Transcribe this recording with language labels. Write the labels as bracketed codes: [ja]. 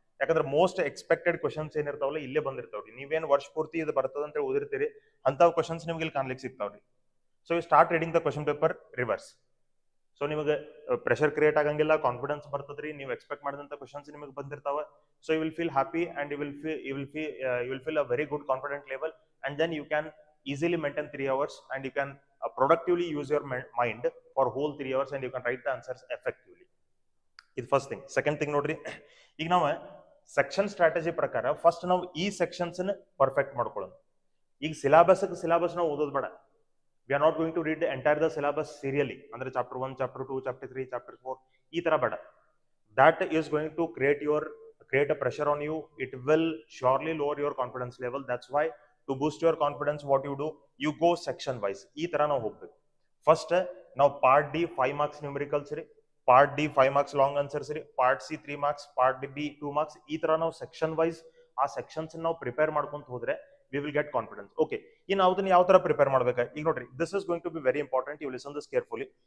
[kn] ಯಾಕಂದ್ರೆ most expected questions ಏನಿರ್ತಾವಲ್ಲ ಇಲ್ಲೇ ಬಂದಿರ್ತಾವ್ರಿ. ನೀವೇನ್ ವರ್ಷ ಪೂರ್ತಿ ಇದು ಬರ್ತದ ಅಂತ ಓದಿರ್ತೀರಿ, ಅಂತಾವ್ ಕ್ವಶನ್ಸ್ ನಿಮ್ಗೆ ಇಲ್ಲಿ ಕಾಣ್ಲಿಕ್ಕೆ ಸಿಗ್ತಾವ್ರಿ. [en] So you start reading the question paper reverse. [kn] So ನಿಮಗೆ ಪ್ರೆಷರ್ ಕ್ರಿಯೇಟ್ ಆಗಂಗಿಲ್ಲ, ಕಾನ್ಫಿಡೆನ್ಸ್ ಬರ್ತದ್ರಿ, ನೀವು ಎಕ್ಸ್ಪೆಕ್ಟ್ ಮಾಡಿದಂತ ಕ್ವಶನ್ಸ್ ನಿಮಗೆ ಬಂದಿರ್ತಾವ. [en] So you will feel happy and you will feel a very good confident level and then you can easily maintain 3 hours and you can productively use your mind for whole 3 hours and you can write the answers effectively. [kn] ಇದು first thing. Second thing ನೋಡ್ರಿ, ಈಗ ನಾವು section strategy ಪ್ರಕಾರ first ನಾವು ಈ sections perfect ಮಾಡ್ಕೊಳ್ಳೋಣ. ಈಗ syllabus ನಾವು ಓದೋದು ಬೇಡ. [en] we are not going to read the entire the syllabus serially, [kn] ಅಂದ್ರೆ ಚಾಪ್ಟರ್ 1, ಚಾಪ್ಟರ್ 2, ಚಾಪ್ಟರ್ 3, ಚಾಪ್ಟರ್ 4 ಈ ತರ ಬೇಡ. [en] That is going to create a pressure on you. It will surely lower your confidence level. That's why to boost your confidence what you do, you go section wise. [kn] ಈ ತರ ನಾವು ಹೋಗ್ಬೇಕು. First ನಾವು part D 5 marks numericals ರೀ, part D 5 marks long answers ರೀ, part C 3 marks, part B 2 marks, ಈ ತರ ನಾವು ಸೆಕ್ಷನ್ ವೈಸ್ ಆ ಸೆಕ್ಷನ್ಸ್ ನಾವು ಪ್ರಿಪೇರ್ ಮಾಡ್ಕೊಂತ ಹೋದ್ರೆ [en] we will get confidence. [kn] Okay, ಈಗ ನಾವು ಅದನ್ನ ಯಾವ ತರ ಪ್ರಿಪೇರ್ ಮಾಡ್ಬೇಕು? ಈಗ ನೋಡ್ರಿ, [en] This is going to be very important. You listen this carefully.